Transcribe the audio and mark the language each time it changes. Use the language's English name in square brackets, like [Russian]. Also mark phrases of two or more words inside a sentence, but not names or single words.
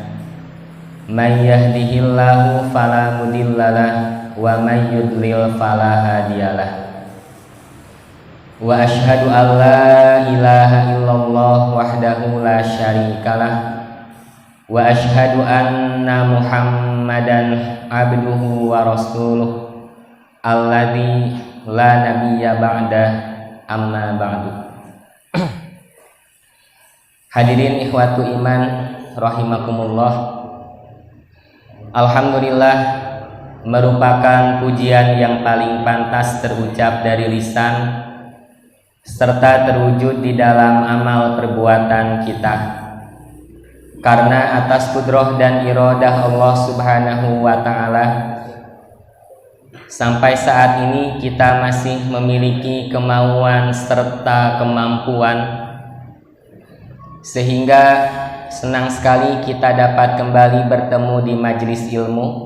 [Arabic] من يهده الله فلا مضل له ومن يضلل فلا هادي له. وأشهد أن لا إله إلا الله وحده لا شريك له وأشهد أن محمدا عبده ورسوله الذي لا نبي بعده أما بعد. حاضرين إخوة الإيمان رحمكم الله. [Indonesian] Alhamdulillah merupakan pujian yang paling pantas terucap dari lisan serta terwujud di dalam amal perbuatan kita. Karena atas kudrah dan iradah [Arabic] الله سبحانه وتعالى, [Indonesian] sampai saat ini kita masih memiliki kemauan serta kemampuan, sehingga senang sekali kita dapat kembali bertemu di majelis ilmu.